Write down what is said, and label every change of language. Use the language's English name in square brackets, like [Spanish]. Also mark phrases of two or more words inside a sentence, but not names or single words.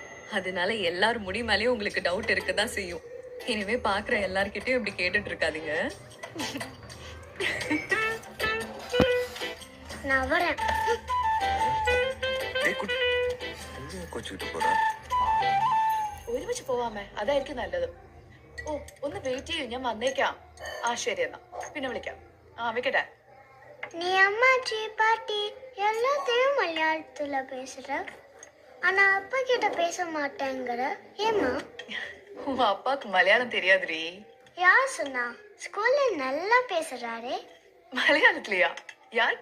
[Tamil] அதனால எல்லாரும் முடி மேலயும் உங்களுக்கு டவுட் இருக்கதான் செய்யும். இனிமே பாக்குற எல்லார்கிட்டயும் இப்படி கேட்டுட்டு இருக்காதீங்க. நான் வரேன். [Malayalam] കൊച്ചിട്ട് പോരാ ഒരുമിച്ച് പോവാമേ, അതായിരിക്കും നല്ലത്. ഓ, ഒന്ന് വെയിറ്റ് ചെയ്യൂ, ഞാൻ വന്നേക്കാം. ആ ശരി, എന്നാ പിന്നെ വിളിക്കാം. ആ, വെക്കട്ടെ. [Tamil] நீ அம்மாச்சி பாட்டி எல்லாத்தையும் மலையாளத்துல பேசுற, ஆனா அப்பா கிட்ட பேச மாட்டேங்கிற. ஏமா? உன் அப்பாவுக்கு மலையாளம் தெரியாதுரி. யார் சொன்னா? ஸ்கூல்ல நல்லா பேசுறாரே. மலையாளத்துலயா? யார்கிட்ட?